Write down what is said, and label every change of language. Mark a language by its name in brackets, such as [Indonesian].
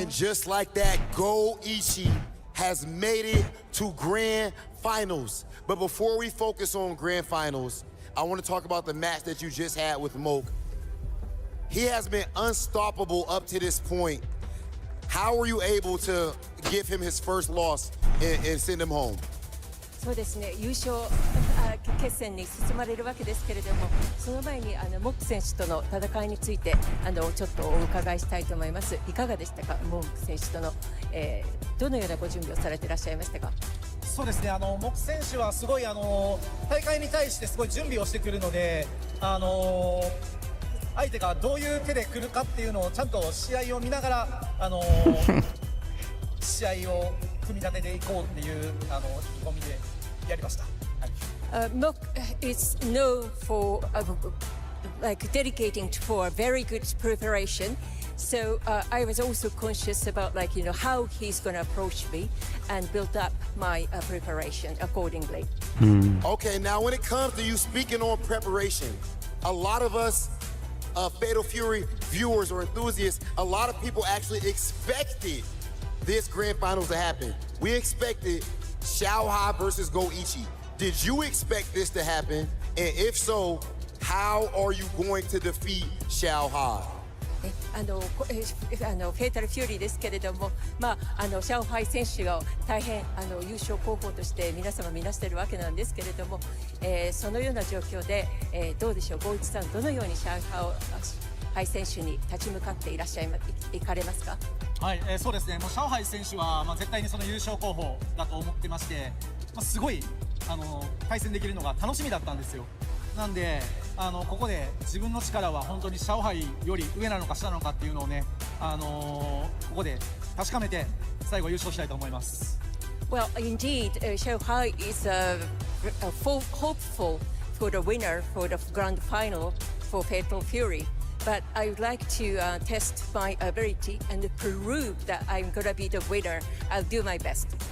[English] And just like that, Goichi has made it to grand finals. But before we focus on grand finals, I want to talk about the match that you just had with Moke. He has been unstoppable up to this point. How were you able to give him his first loss and send him home? [Japanese] そうですね、優勝決戦に進まれるわけですけれども、その前にモック選手との戦いについてちょっとお伺いしたいと思います。いかがでしたか、モック選手との、どのようなご準備をされていらっしゃいましたか。そうですね、モク選手はすごい大会に対してすごい準備をしてくるので、相手がどういう手で来るかっていうのをちゃんと試合を見ながら試合を組み立てていこうっていう意気込みでやりました。 [English] Mock is known for like dedicating for a very good preparation. So I was also conscious about how he's going to approach me and build up my preparation accordingly. Okay, now when it comes to you speaking on preparation, a lot of us Fatal Fury viewers or enthusiasts, a lot of people actually expected this grand finals to happen. We expected Zhao Hai versus Goichi. Did you expect this to happen? And if so, how are you going to defeat Zhao Hai? [Japanese] フェイタルフューリーですけれども、シャオハイ選手が大変優勝候補として皆様見なしているわけなんですけれども、そのような状況で、どうでしょう、ゴイチさん、どのようにシャオハイ選手に立ち向かっていかれますか。はい、そうですね、もうシャオハイ選手は、絶対にその優勝候補だと思ってまして、すごい対戦できるのが楽しみだったんですよ。なんでここで自分の力は本当にシャオハイより上なのか下なのかっていうのをね、ここで確かめて最後優勝したいと思います。 [English] Well, indeed, Zhao Hai is hopeful for the winner for the grand final for Fatal Fury. But I would like to test my ability and prove that I'm gonna be the winner. I'll do my best.